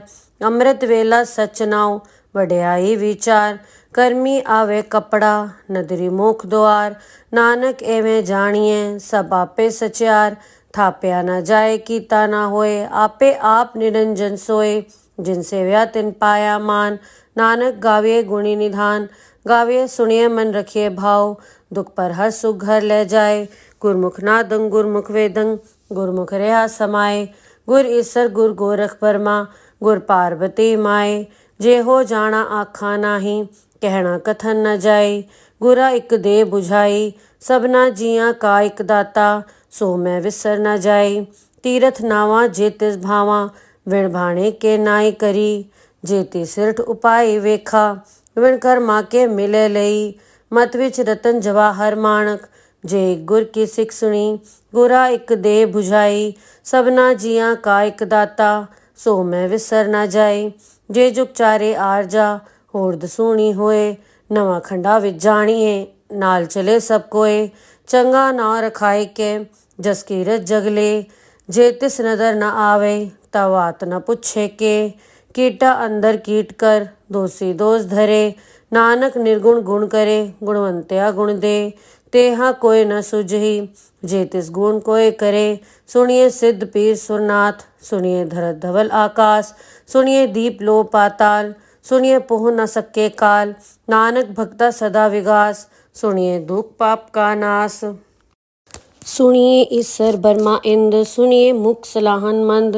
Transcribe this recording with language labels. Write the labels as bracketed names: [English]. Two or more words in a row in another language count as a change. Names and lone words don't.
[Punjabi] ਅੰਮ੍ਰਿਤ ਵੇਲਾ ਸਚ ਨਾਵ ਵਡਿਆਈ ਵਿਚਾਰ। ਕਰਮੀ ਆਵੈ ਕਪੜਾ ਨਦਰੀ ਮੁਖ ਦੁਆਰ। ਨਾਨਕ ਏਵੈ ਜਾਣੀਐ ਸਭ ਆਪੇ ਸਚਾਰ। ਥਾਪਿਆ ਨ ਜਾਇ ਕੀਤਾ ਨਾ ਹੋਇ। ਆਪੇ ਆਪ ਨਿਰੰਜਨ ਸੋਇ। ਜਿਨ ਸੇਵਿਆ ਤਿਨ ਪਾਇਆ ਮਾਨ। ਨਾਨਕ ਗਾਵੀਐ ਗੁਣੀ ਨਿਧਾਨ। ਗਾਵੀਐ ਸੁਣੀਐ ਮਨ ਰਖੀਐ ਭਾਵ। ਦੁਖ ਪਰ ਹਰ ਸੁਖ ਘਰ ਲੈ ਜਾਇ। ਗੁਰਮੁਖ ਨਾਦੰ ਗੁਰਮੁਖ ਵੇਦੰ ਗੁਰਮੁਖ ਰਹਿਆ ਸਮਾਇ। ਗੁਰ ਈਸਰ ਗੁਰ ਗੋਰਖ ਬਰਮਾ ਗੁਰ ਪਾਰਬਤੀ ਮਾਇ। ਜੇ ਹਉ ਜਾਣਾ ਆਖਾ ਨਾਹੀ ਕਹਣਾ ਕਥਨ ਨ ਜਾਇ। ਗੁਰਾ ਇਕ ਦੇ ਬੁਝਾਈ ਸਭਨਾ ਜੀਆਂ ਕਾ ਇਕ ਦਾਤਾ। ਸੋ ਮੈਂ ਵਿਸਰ ਨ ਜਾਇ। ਤੀਰਥ ਨਾਵਾ ਜੇ ਤਿਸ ਭਾਵਾ ਵਿਣ ਭਾਣੇ ਕੇ ਨਾਈ ਕਰੀ। ਜੇ ਤੀ ਸਿਰਠ ਉਪਾਇ ਵੇਖਾ ਵਿਣ ਕਰਮਾ ਕੇ ਮਿਲੈ ਲਈ। ਮਤ ਵਿਚ ਰਤਨ ਜਵਾਹਰ ਮਾਣਕ ਜੇ ਗੁਰ ਕੀ ਸਿਖ ਸੁਣੀ। ਗੁਰਾ ਇਕ ਦੇ ਬੁਝਾਈ ਸਭਨਾ ਜੀਆਂ ਕਾ ਇਕ ਦਾਤਾ। ਸੋ ਮੈਂ ਵਿਸਰ ਨ ਜਾਇ। ਜੇ ਜੁਗ ਚਾਰੇ ਆਰਜਾ ਹੋਰ ਦਸੂਣੀ ਹੋਇ। ਨਵਾ ਖੰਡਾ ਵਿਚ ਜਾਣੀਐ ਨਾਲ ਚਲੈ ਸਭ ਕੋਇ। ਚੰਗਾ ਨਾਂ ਰਖਾਇ ਕੈ ਜਸ ਕੀਰਤ ਜਗਲੇ। ਜੇ ਤਿਸ ਨਦਰ ਨ ਆਵੈ ਤਾ ਵਾਤ ਨ ਪੁਛੈ ਕੇ। ਕੀਟਾ ਅੰਦਰ ਕੀਟ ਕਰ ਦੋਸੀ ਦੋਸ ਧਰੇ। ਨਾਨਕ ਨਿਰਗੁਣ ਗੁਣ ਕਰੇ ਗੁਣਵੰਤਿਆ ਗੁਣ ਦੇ। ਤੇਹਾ ਕੋਇ ਨ ਸੁਝਹੀ ਜੇ ਤਿਸ ਗੁਣ ਕੋਇ ਕਰੇ। ਸੁਣੀਐ ਸਿਧ ਪੀਰ ਸੁਰਨਾਥ ਸੁਣੀਐ ਧਰਤ ਧਵਲ ਆਕਾਸ। ਸੁਣੀਐ ਦੀਪ ਲੋ ਪਾਤਾਲ ਸੁਣੀਐ ਪੋਹ ਨ ਸਕੈ ਕਾਲ। ਨਾਨਕ ਭਗਤਾ ਸਦਾ ਵਿਗਾਸ ਸੁਣੀਐ ਦੁਖ ਪਾਪ ਕਾ ਨਾਸ। ਸੁਣੀਐ ਈਸਰ ਬਰਮਾ ਇੰਦ ਸੁਣੀਐ ਮੁਖ ਸਲਾਹਨ ਮੰਦ।